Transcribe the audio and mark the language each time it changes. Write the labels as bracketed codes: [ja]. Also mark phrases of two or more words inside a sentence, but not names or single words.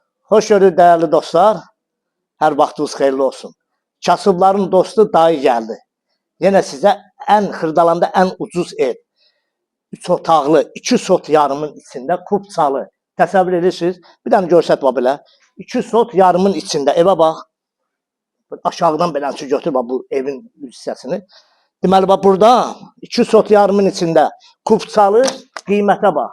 [tr] Hoş gördük değerli dostlar. [az] Her vaxtınız xeyirli olsun. [tr] Kasıbların dostu dayı geldi. Yine size en Xırdalanda en ucuz ev. [az] 3 otaqlı, 2 sot yarımın içinde kupçalı. Təsəvvür edirsiniz. Bir dənə görsət var belə. 2 sot yarımın içində evə bax. Aşağıdan belənçi götür bax bu evin hissəsini. Deməli bax burada 2 sot yarımın içində kupçalı qiymətə bax.